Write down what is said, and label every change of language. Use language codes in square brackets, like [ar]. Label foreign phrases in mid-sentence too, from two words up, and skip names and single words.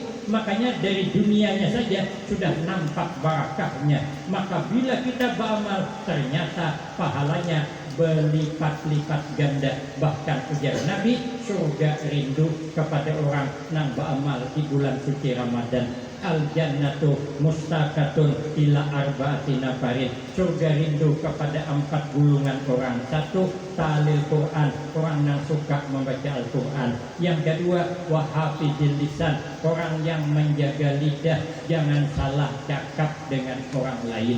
[bjn] Makanya dari dunianya saja sudah nampak barakahnya. Maka bila kita beramal, ternyata pahalanya berlipat-lipat ganda. Bahkan ujar Nabi, surga rindu kepada orang yang beramal di bulan suci Ramadan. [ar] الجنة مشتاقة إلى أربعة نفر. [bjn] Surga rindu kepada 4 gulungan orang. 1, [ar] تالي القرآن, [bjn] orang yang suka membaca Al-Quran. Yang kedua, [ar] وحافظ اللسان, [bjn] orang yang menjaga lidah jangan salah cakap dengan orang lain.